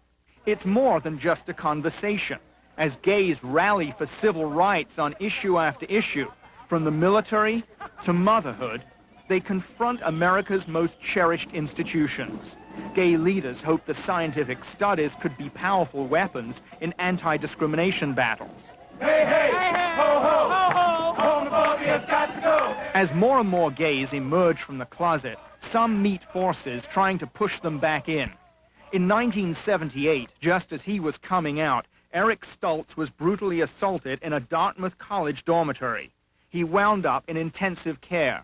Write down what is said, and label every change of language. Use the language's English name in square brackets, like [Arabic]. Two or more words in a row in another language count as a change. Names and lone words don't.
[English] It's more than just a conversation, as gays rally for civil rights on issue after issue, from the military to motherhood. They confront America's most cherished institutions. Gay leaders hope the scientific studies could be powerful weapons in anti-discrimination battles. Hey, hey, hey, hey, ho, ho, ho, ho, homophobia's got to go. As more and more gays emerge from the closet, some meet forces trying to push them back in. In 1978, just as he was coming out, Eric Stoltz was brutally assaulted in a Dartmouth College dormitory. He wound up in intensive care.